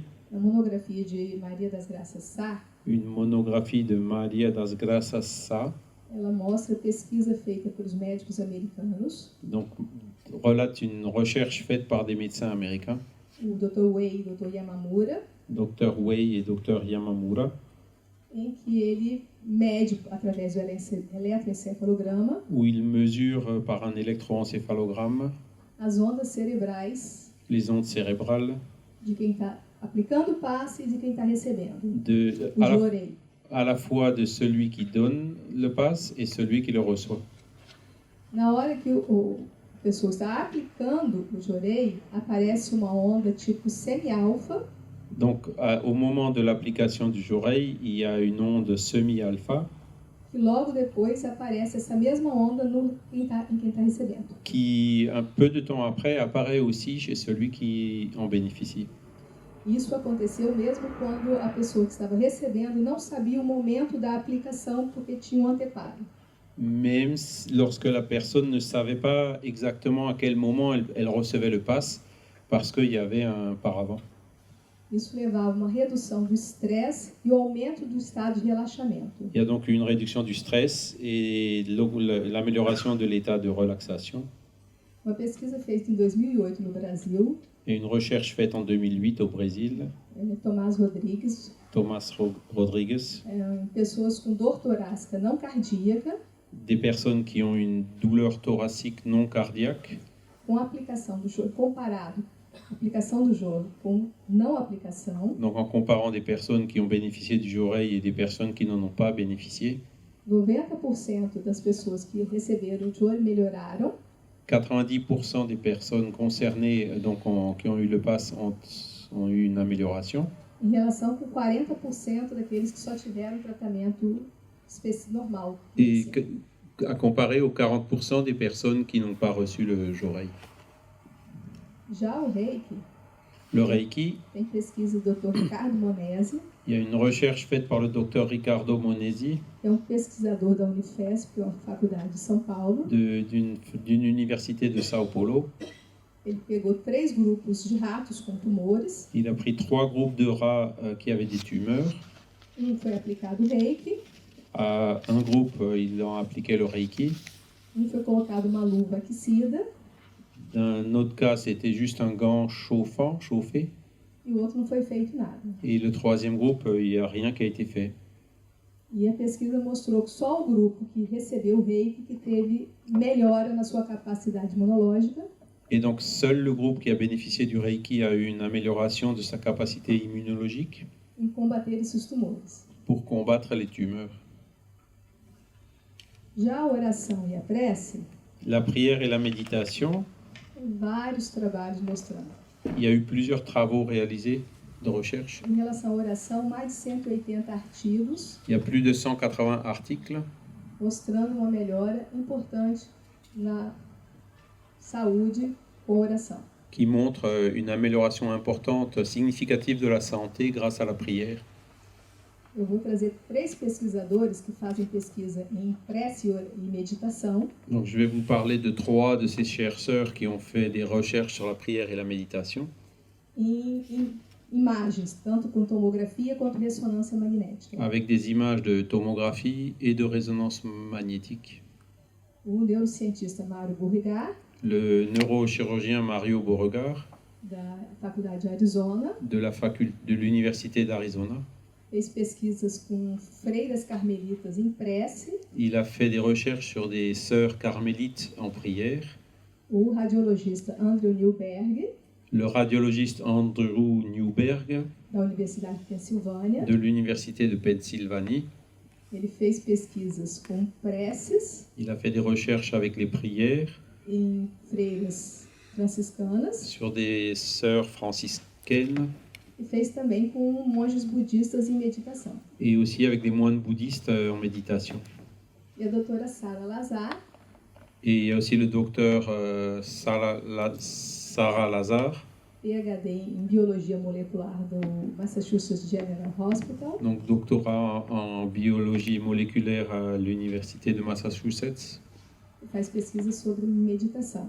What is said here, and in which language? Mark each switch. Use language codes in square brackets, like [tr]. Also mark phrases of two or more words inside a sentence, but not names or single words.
[pt] na monografia de Maria das Graças Sá, [fr] une monographie de Maria das Graças Sá, [pt] ela mostra pesquisa feita pelos médicos americanos, [fr] donc relate une recherche faite par des médecins américains, [pt] o Dr. Wei e o Dr. Yamamura, [fr] Dr. Wei et Dr. Yamamura, [pt] em que ele mede através do eletroencefalograma [fr] où ils mesurent par un électroencéphalogramme [pt] as ondas cerebrais [fr] les ondes cérébrales [pt] de quem está aplicando o passe e de quem está recebendo o [fr] à [pt] jorei. [fr] la fois de celui qui donne le pass et celui qui le reçoit. [pt] Na hora que a pessoa está aplicando o jorei, aparece uma onda tipo semi-alfa, [fr] Donc, au moment de l'application du jorei, il y a une onde semi-alpha [pt] que logo depois aparece essa mesma onda em quem está recebendo. [fr] qui, un peu de temps après, apparaît aussi chez celui qui en bénéficie. [pt] Isso aconteceu mesmo quando a pessoa que estava recebendo não sabia o momento da aplicação porque tinha um anteparo. [fr] Même lorsque la personne ne savait pas exactement à quel moment elle recevait le pass, parce qu'il y avait un paravent. [pt] Isso levava a uma redução do estresse e o aumento do estado de relaxamento. [fr] Il y a donc une réduction du stress et l'amélioration de l'état de relaxation. [pt] Uma pesquisa feita em 2008 no Brasil, [fr] Et une recherche faite en 2008 au Brésil, [pt] Tomás Rodrigues, [fr] Thomas Rodrigues, [pt] em pessoas com dor torácica não cardíaca, [fr] des personnes qui ont une douleur thoracique non cardiaque, [pt] com a aplicação do joro, comparado a aplicação do joro com não aplicação, [fr] donc en comparant des personnes qui ont bénéficié du jorei et des personnes qui n'en ont pas bénéficié, [pt] 90% das pessoas que receberam o joro melhoraram, [fr] 90% des personnes concernées donc qui ont eu le pass ont eu une amélioration, [pt] em relação com 40% daqueles que só tiveram tratamento normal. [fr] et à comparer aux 40% des personnes qui n'ont pas reçu le jorei. [pt] Já o Reiki, [fr] Le Reiki, [pt] tem pesquisa do Dr. Ricardo Monesi, [fr] il y a une recherche faite par le docteur Ricardo Monesi [pt] que é um pesquisador da Unifesp, uma faculdade de São Paulo. [fr] d'une université de Sao Paulo. [pt] Ele pegou 3 grupos de ratos com tumores. [fr] Il a pris 3 groupes de rats qui avaient des tumeurs. [pt] Foi aplicado Reiki. [fr] À un groupe, ils ont appliqué le Reiki. [pt] Foi colocado uma luva aquecida. [fr] Dans autre cas, c'était juste un gant chauffé. [pt] E o outro não foi feito nada. [fr] Et le troisième groupe, il n'y a rien qui a été fait. [pt] E a pesquisa mostrou que só o grupo que recebeu o Reiki que teve melhora na sua capacidade imunológica. [fr] Et donc, seul le groupe qui a bénéficié du Reiki a eu une amélioration de sa capacité immunologique [pt] Em combater esses tumores. [fr] pour combattre les tumeurs. [pt] Já a oração e a prece, [fr] La prière et la méditation, [pt] vários trabalhos mostrando. [fr] il y a eu plusieurs travaux réalisés de recherche. [pt] Em relação à oração, mais de 180 artigos [fr] Il y a plus de 180 articles [pt] mostrando uma melhora importante na saúde com oração. [fr] qui montre une amélioration importante, significative de la santé grâce à la prière. [pt] Eu vou trazer 3 pesquisadores que fazem pesquisa em prece e meditação. [fr] Donc je vais vous parler de 3 de ces chercheurs qui ont fait des recherches sur la prière et la méditation, [pt] Em imagens, tanto com tomografia quanto ressonância magnética. [fr] avec des images de tomographie et de résonance magnétique. [pt] O neurocientista Mário Burrigar, [fr] Le neurochirurgien Mario Beauregard [pt] da Faculdade de Arizona, [fr] de l'Université d'Arizona, [pt] fez pesquisas com freiras carmelitas em prece. [fr] il a fait des recherches sur des sœurs carmélites en prière. [pt] O radiologista Andrew Newberg, [fr] Le radiologiste Andrew Newberg [pt] da Universidade de Pensilvânia, [fr] de l'Université de Pennsylvanie, [pt] ele fez pesquisas com preces [fr] il a fait des recherches avec les prières [pt] em freiras franciscanas [fr] sur des sœurs franciscaines [pt] e fez também com monges budistas em meditação. [fr] et aussi avec des moines bouddhistes en méditation. [pt] E a doutora Sara Lazar, [fr] Et il y a aussi le docteur Sarah Lazar, [pt] PhD em biologia molecular do Massachusetts General Hospital, [fr] donc doctorat en biologie moléculaire à l'Université de Massachusetts, [pt] que faz pesquisas sobre meditação.